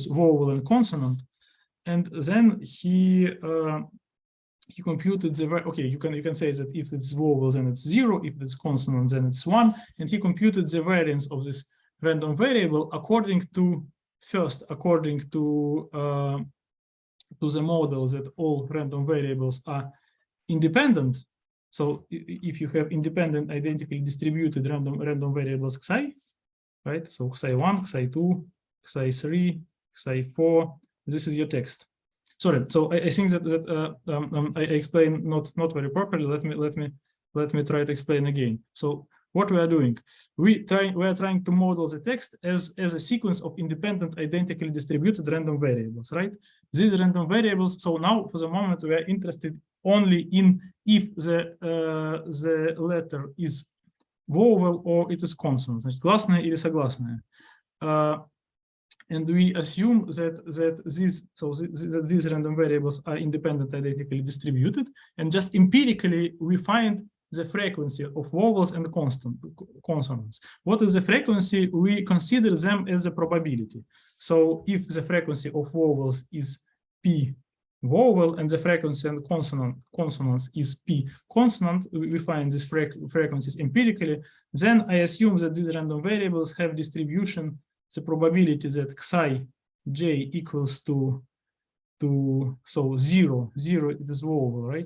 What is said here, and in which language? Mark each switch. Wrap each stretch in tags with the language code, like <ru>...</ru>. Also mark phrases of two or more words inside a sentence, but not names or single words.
<en>vowel and consonant, and then he computed the, okay, you can say that if it's vowel, then it's 0, if it's consonant, then it's 1, and he computed the variance of this random variable according to the model that all random variables are independent. So if you have independent, identically distributed random variables xi, right? So xi1, xi2, xi3, xi4, this is your text. Sorry, so I think that I explained not very properly. Let me try to explain again. So what we are doing, we are trying to model the text as a sequence of independent, identically distributed random variables, right? These random variables. So now, for the moment, we are interested only in if the letter is vowel or it is consonant.</en> <ru>Значит, гласная или согласная.</ru> <en>And we assume that these random variables are independent, identically distributed, and just empirically we find the frequency of vowels and consonants. What is the frequency? We consider them as a probability. So if the frequency of vowels is p vowel and the frequency and consonants is p consonant, we find these frequencies empirically, then I assume that these random variables have distribution, the probability that xi j equals to so 0 is vowel, right?</en>